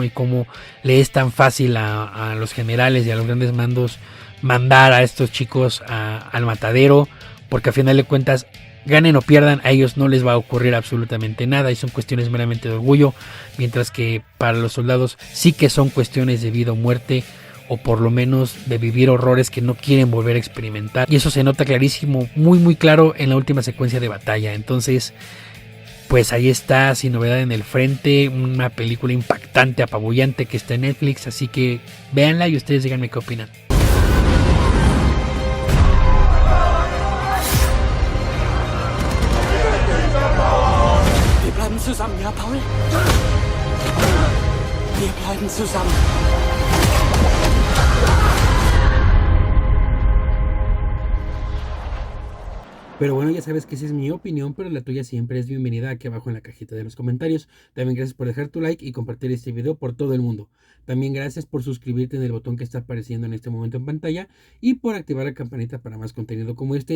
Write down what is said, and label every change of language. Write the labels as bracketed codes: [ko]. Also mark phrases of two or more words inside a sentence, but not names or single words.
[es] Y cómo le es tan fácil a los generales y a los grandes mandos mandar a estos chicos al matadero, porque a final de cuentas, ganen o pierdan, a ellos no les va a ocurrir absolutamente nada, y son cuestiones meramente de orgullo, mientras que para los soldados sí que son cuestiones de vida o muerte, o por lo menos de vivir horrores que no quieren volver a experimentar, y eso se nota clarísimo, muy claro en la última secuencia de batalla. Entonces, pues ahí está Sin Novedad en el Frente, una película impactante, apabullante, que está en Netflix, así que véanla y ustedes díganme qué opinan. [de] Zusammen, ja, Paul? Wir bleiben zusammen. [es] Pero bueno, ya sabes que esa es mi opinión, pero la tuya siempre es bienvenida aquí abajo en la cajita de los comentarios. También gracias por dejar tu like y compartir este video por todo el mundo. También gracias por suscribirte en el botón que está apareciendo en este momento en pantalla, y por activar la campanita para más contenido como este.